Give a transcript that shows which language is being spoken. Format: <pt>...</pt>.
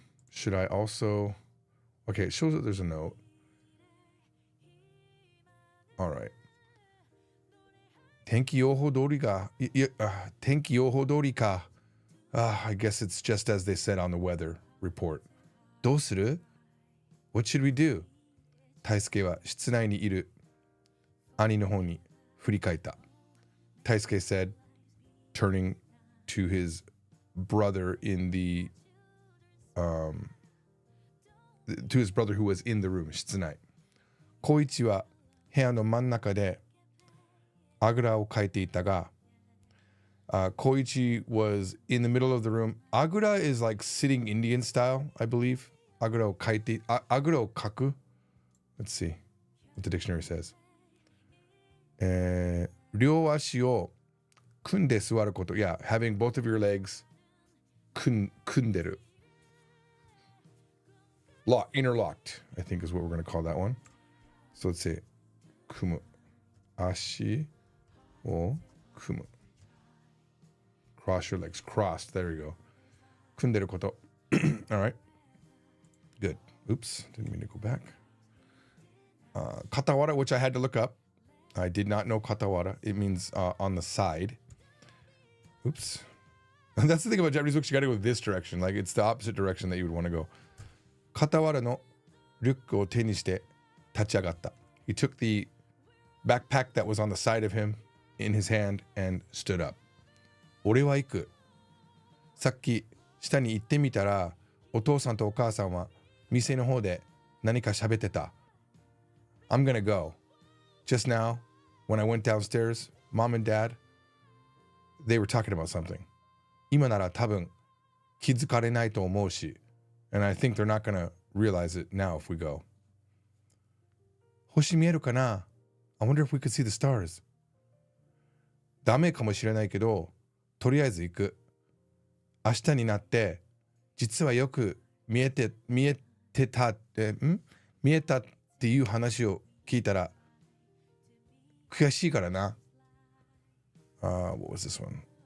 <en>Should I also? Okay, it shows that there's a note.</en> <ja>All right. 天気予報通りか.</ja> <en>I guess it's just as they said on the weather report.</en> <ja>どうする?</ja> <en>What should we do?</en> <ja>大輔は室内にいる兄の方に振り返った.</ja> <en>Taisuke said, turning to his brother in the to his brother who was in the room.</en> <ja>室内. Koichi は部屋の真ん中であぐらをかいていたが、</ja> <en>Koichi was in the middle of the room. Agura is like sitting Indian style, I believe.</en> <ja>あぐらをかいて、あぐらをかく.</ja> <en>Let's see what the dictionary says.</en> <ja>両足を組んで座ること.</ja> <en>Yeah, having both of your legs</en> <ja>組んでる.</ja> <en>Interlocked, I think is what we're going to call that one. So let's say 組む.</en> <ja>足を組む.</ja> <en>Cross your legs. Crossed. There you go.</en> <ja>組んでること.</ja> <en>All right. Good. Oops. Didn't mean to go back. Katawara, which I had to look up. I did not know katawara. It means on the side. Oops. That's the thing about Japanese books. You got to go this direction. Like it's the opposite direction that you would want to go.</en> <ja>Katawara no ryuku o te ni shite tachiagatta.</ja> <en>He took the backpack that was on the side of him in his hand and stood up.</en> <ja>俺は行く. さっき下に行ってみたらお父さんとお母さんは店の方で何か喋ってた.</ja> <en>I'm gonna go. Just now, when I went downstairs, mom and dad, they were talking about something.</en> <ja>今なら多分気づかれないと思うし,</ja> <en>and I think they're not gonna realize it now if we go.</en> <ja>星見えるかな?</ja> <en>I wonder if we could see the stars.</en> <ja>ダメかもしれないけど、とりあえず行く.明日になって実はよく見えたっていう話を聞いたら悔しいからな.</ja> <en>What was this one?</en>